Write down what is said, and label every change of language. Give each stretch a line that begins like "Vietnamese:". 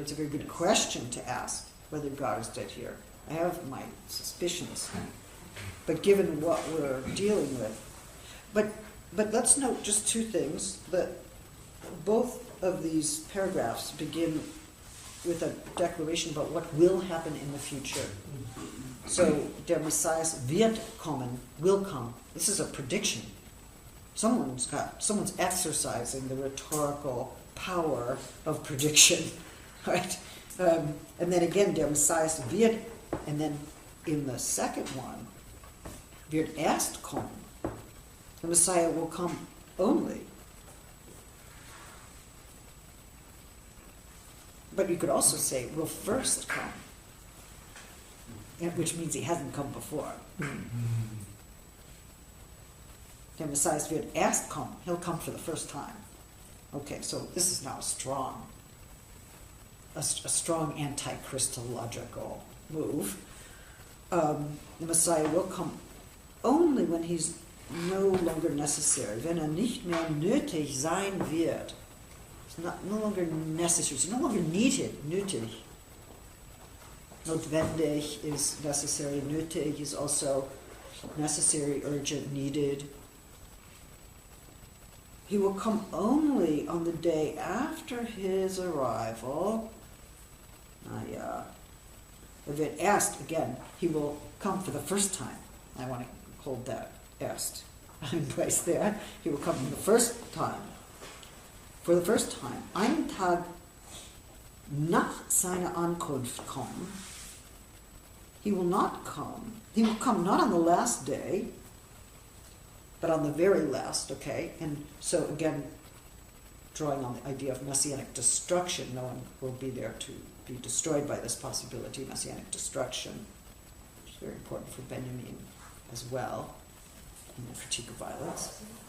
English: It's a very good question to ask, whether God is dead here. I have my suspicions. But given what we're dealing with. But let's note just two things. That both of these paragraphs begin with a declaration about what will happen in the future.
German: So, der Messias wird kommen,
English: will come. This is a prediction. Someone's exercising the rhetorical power of prediction, right? And then again,
German: der Messias wird,
English: and then in the second one,
German: wird erst kommen.
English: The Messiah will come only. But you could also say, will first come, which means he hasn't come before.
German: Der Messiah wird erst kommen.
English: He'll come for the first time. Okay, so this is now a strong anti-Christological move. The Messiah will come only when he's no longer necessary,
German: wenn nicht mehr nötig sein wird.
English: It's no longer necessary. It's no longer needed. Nötig. Notwendig is necessary. Nötig is also necessary, urgent, needed. He will come only on the day after his arrival. If it erst, again, he will come for the first time. I want to hold that erst in place there. He will come for the first time. For the first time.
German: Einen Tag nach seiner Ankunft kommen.
English: He will not come. He will come not on the last day, but on the very last, okay? And so again, drawing on the idea of messianic destruction, no one will be there to be destroyed by this possibility, messianic destruction, which is very important for Benjamin as well, in the Critique of Violence.